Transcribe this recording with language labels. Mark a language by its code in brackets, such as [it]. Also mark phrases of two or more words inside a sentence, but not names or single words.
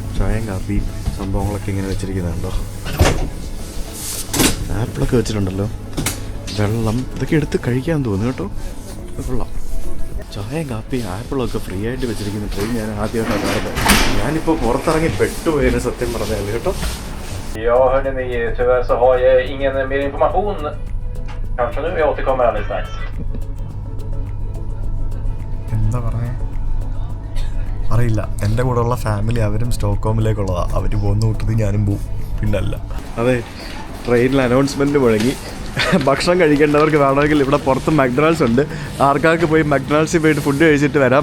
[ml] ചായയും കാപ്പി സംഭവങ്ങളൊക്കെ ഇങ്ങനെ വെച്ചിരിക്കുന്നുണ്ടോ. ആപ്പിളൊക്കെ വെച്ചിട്ടുണ്ടല്ലോ, വെള്ളം, ഇതൊക്കെ എടുത്ത് കഴിക്കാൻ തോന്നുന്നു കേട്ടോ. കൊള്ളാം. ചായയും കാപ്പി ആപ്പിളൊക്കെ ഫ്രീ ആയിട്ട് വെച്ചിരിക്കുന്ന ട്രെയിൻ ഞാൻ ആദ്യമായിട്ടാണ് കാണുന്നത്. ഞാനിപ്പോൾ പുറത്തിറങ്ങി പെട്ടുപോയതിന് സത്യം പറഞ്ഞാൽ കേട്ടോ. [sv] Ja, hörde ni, tyvärr så har jag ingen mer information. Kanske nu, jag återkommer alldeles strax. [ml] എന്താ പറഞ്ഞേ? അറിയില്ല. എൻ്റെ കൂടെയുള്ള ഫാമിലി അവരും സ്റ്റോക്ക്ഹോമിലേക്കുള്ളതാണ്. അവർ പോകുന്ന കൂട്ടത്തിൽ ഞാനും പോവും, പിന്നല്ല. അതെ, ട്രെയിനിൽ അനൗൺസ്മെൻറ്റ് മുഴങ്ങി. ഭക്ഷണം കഴിക്കേണ്ടവർക്ക് വേണമെങ്കിൽ ഇവിടെ പുറത്ത് മക്ഡൊണാൾഡ്സ് ഉണ്ട്, ആൾക്കാർക്ക് പോയി മക്ഡൊണാൾഡ്സിൽ പോയിട്ട് ഫുഡ് കഴിച്ചിട്ട് വരാം.